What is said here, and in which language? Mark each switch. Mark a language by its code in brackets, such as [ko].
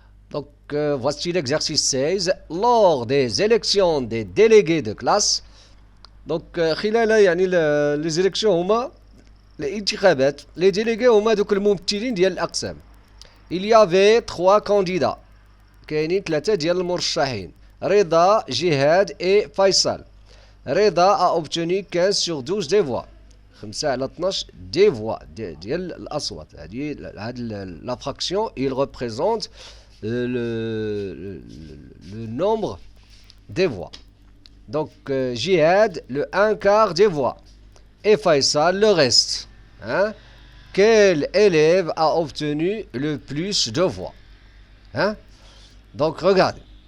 [fr] Donc, voici l'exercice 16. Lors des élections des délégués de classe, donc, les élections [ar] هما الانتخابات [fr] les délégués [ar] هما دوك الممثلين ديال الأقسام. [fr] Il y avait 3 candidats. [ar] كاينين 3 ديال المرشحين. رضا، جهاد et فيصل. [fr] رضا a obtenu 15 sur 12 des voix. [ar] 5 على 12 [fr] des voix [ar] ديال الأصوات. هذه [fr] la fraction, il représente le nombre des voix. Donc, Jihad, le 1/4 des voix. Et Faisal, le reste. Hein? Quel élève a obtenu le plus de voix? Hein? Donc, regardez.